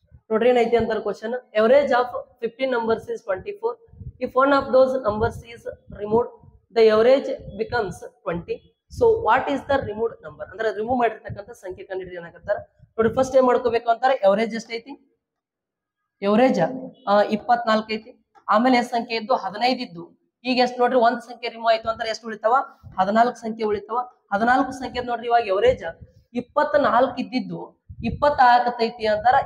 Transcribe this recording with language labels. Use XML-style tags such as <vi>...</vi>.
<kn>ನೋಡ್ರಿ ಏನೈತಿ ಅಂತಾರೆ question.</kn> <en>Average of 15 numbers is 24. If one of those numbers is removed, the average becomes 20. So what is the removed number?</en> <kn>ಅಂದ್ರೆ remove ಮಾಡಿರ್ತಕ್ಕಂಥ ಸಂಖ್ಯೆ ಕಂಡುಹಿಡಿದು ಏನಾಗತ್ತಾರ ನೋಡಿ. ಫಸ್ಟ್ ಏನ್ ಮಾಡ್ಕೋಬೇಕು ಅಂತಾರೆ, ಎವರೇಜ್ ಎಷ್ಟೈತಿ, ಎವರೇಜ್ 24 ಐತಿ. ಆಮೇಲೆ ಎಷ್ಟು ಸಂಖ್ಯೆ ಇದ್ದು 15 ಇದ್ದು. ಈಗ ಎಷ್ಟು ನೋಡ್ರಿ, ಒಂದ್ ಸಂಖ್ಯೆ ರಿಮೂವ್ ಆಯ್ತು ಅಂದ್ರೆ ಎಷ್ಟು ಉಳಿತಾವ, 14 ಸಂಖ್ಯೆ ಉಳಿತಾವ. 14 ಸಂಖ್ಯೆ ನೋಡ್ರಿ ಇವಾಗ ಎವರೇಜ್ 24 ಇದ್ದಿದ್ದು 20 ಆಗತೈತಿ ಅಂತಾರ.</kn>